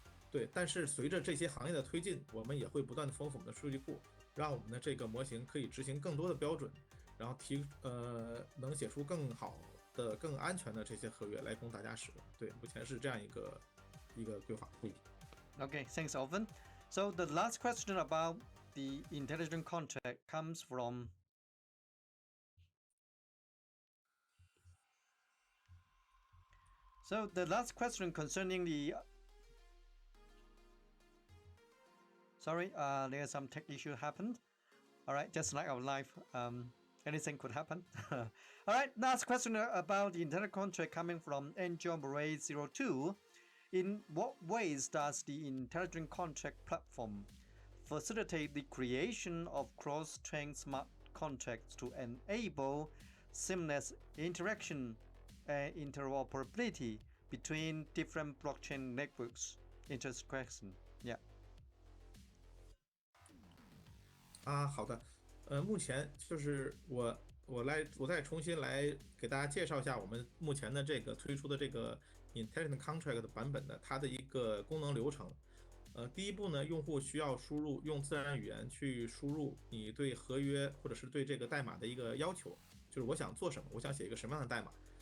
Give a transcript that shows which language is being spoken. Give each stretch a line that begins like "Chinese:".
Chinese: 对，但是随着这些行业的推进，我们也会不断的丰富我们的数据库，让我们的这个模型可以执行更多的标准，然后能写出更好的、更安全的这些合约来供大家使用。对，目前是这样一个规划。
English: Okay, thanks, Alvin. So the last question about the intelligent contract comes from So the last question concerning the sorry, there's some tech issue happened. All right, just like our life, anything could happen. All right, last question about the intelligent contract coming from Angel Murray 02. In what ways does the intelligent contract platform facilitate the creation of cross-chain smart contracts to enable seamless interaction and interoperability between different blockchain networks? Interesting question. Yeah.
Chinese: 好的，目前就是我再重新来给大家介绍一下我们目前的这个推出的这个 Intelligent Contract 的版本的它的一个功能流程。第一步呢，用户需要用自然语言去输入你对合约或者是对这个代码的一个要求，就是我想做什么，我想写一个什么样的代码。